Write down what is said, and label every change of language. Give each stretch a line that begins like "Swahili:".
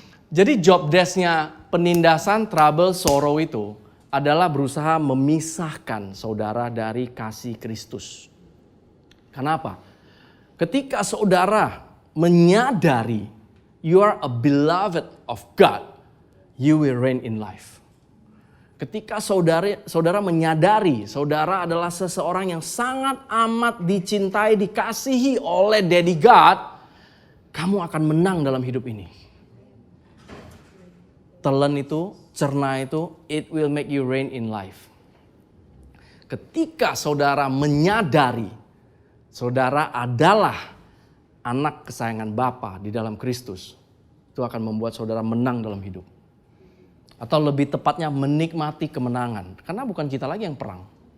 Indonesian: Jadi job desk-nya penindasan, trouble, sorrow itu adalah berusaha memisahkan saudara dari kasih Kristus. Kenapa? Ketika saudara menyadari
English: you are a beloved of God, you will reign in life.
Indonesian: Ketika saudara menyadari saudara adalah seseorang yang sangat amat dicintai, dikasihi oleh Daddy God, kamu akan menang dalam hidup ini. Telan itu, cerna itu,
English: it will make you reign in life.
Indonesian: Ketika saudara menyadari saudara adalah anak kesayangan Bapa di dalam Kristus, itu akan membuat saudara menang dalam hidup. Atau lebih tepatnya menikmati kemenangan. Karena bukan kita lagi yang perang.